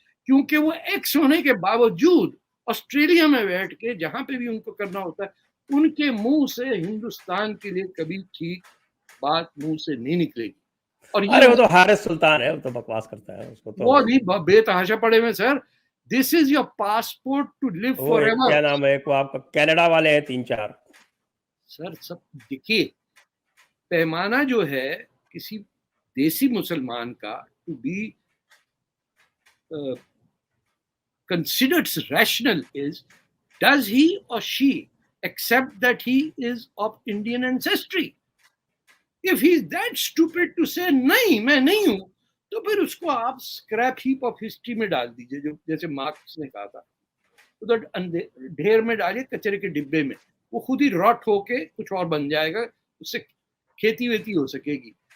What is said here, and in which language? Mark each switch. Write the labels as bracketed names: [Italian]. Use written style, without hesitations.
[Hindi] क्योंकि वो एक्स होने के बावजूद ऑस्ट्रेलिया में बैठ के जहां पे भी उनको करना होता है, उनके मुंह से हिंदुस्तान के लिए कभी ठीक बात मुंह से नहीं निकलेगी। और अरे वो तो हारिस सुल्तान है, वो तो बकवास करता है, उसको तो वो भी बेतहाशा पड़े में sir. [English] This is your passport to live forever. [Hindi] क्या नाम है, वो आपका कनाडा वाले हैं 3-4 सर सब देखिए, पैमाना जो है किसी देसी मुसलमान का [English] To be considered rational is, does he or she accept that he is of Indian ancestry? If he is that stupid to say [Hindi] नहीं मैं नहीं हूं, तो फिर उसको आप [English] scrap heap of history [Hindi] में डाल दीजिए, जो जैसे मार्क्स ने कहा था, उधर ढेर में डालिए, कचरे के डिब्बे में। वो खुद ही रॉट होके कुछ और बन जाएगा, उससे खेती वेती हो सकेगी।